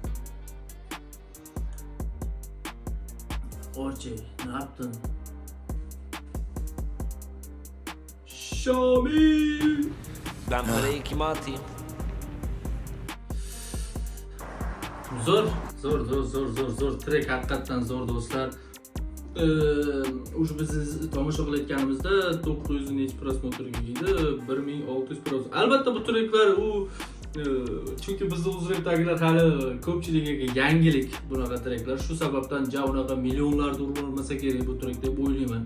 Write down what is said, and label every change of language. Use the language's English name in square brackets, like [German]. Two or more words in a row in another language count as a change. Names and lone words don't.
[Turkish] Orçe, ne yaptın? Şamil! Ben parayı kime atayım? [Uzbek] Zor track haqiqatdan zo'r do'stlar. O'sha biz tomosha qilayotganimizda 900 necha prosmotrga edi, 1600 prosmotr. Albatta bu tracklar u chunki bizda uzrepdagilar hali ko'pchiligiga yangilik bunaqa tracklar. Shu sababdan ja unaqa millionlarda urmasa kerak bu track deb o'ylayman.